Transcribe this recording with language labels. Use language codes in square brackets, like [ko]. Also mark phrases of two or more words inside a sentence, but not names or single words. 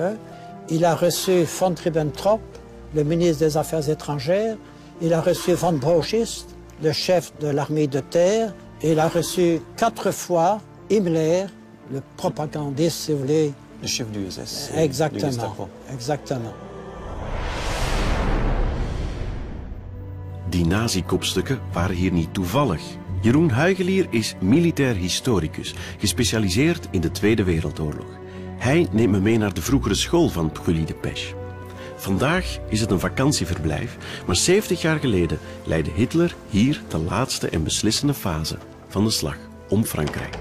[fr] Il a reçu von Ribbentrop, le ministre des Affaires étrangères. Il a reçu von Brauchitsch, le chef de l'armée de terre. Et il a reçu 4 fois Himmler, le propagandiste, si vous voulez. Le chef du SS. Exactement. Exactement. [nl] Die nazi-kopstukken waren hier niet toevallig. Jeroen Huigelier is militair historicus, gespecialiseerd in de Tweede Wereldoorlog. Hij neemt me mee naar de vroegere school van Brûlis de Pesche. Vandaag is het een vakantieverblijf, maar 70 jaar geleden leidde Hitler hier de laatste en beslissende fase van de slag om Frankrijk.